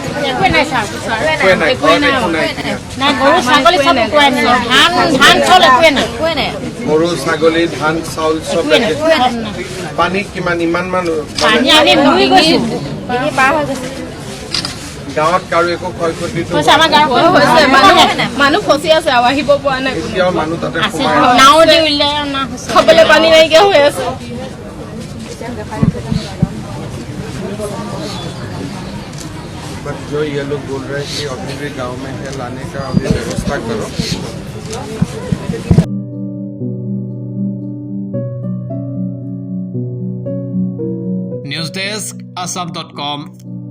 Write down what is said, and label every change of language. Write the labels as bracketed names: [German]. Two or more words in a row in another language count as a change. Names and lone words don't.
[Assamese] গৰু ছাগলী ধান চাউল চব পানী কিমান? ইমান মানুহ গাঁৱত কাৰো একো ক্ষয় ক্ষতি মানুহ ফচি আছে আৰু আহিব পৰা নাই। এতিয়াও মানুহ তাতে খাবলৈ পানী নাইকিয়া হৈ আছে। [Hindi] बट जो ये लोग बोल रहे हैं कि अभी भी गांव में है, लाने का अभी व्यवस्था करो। [English] news desk [Hindi] असम.com।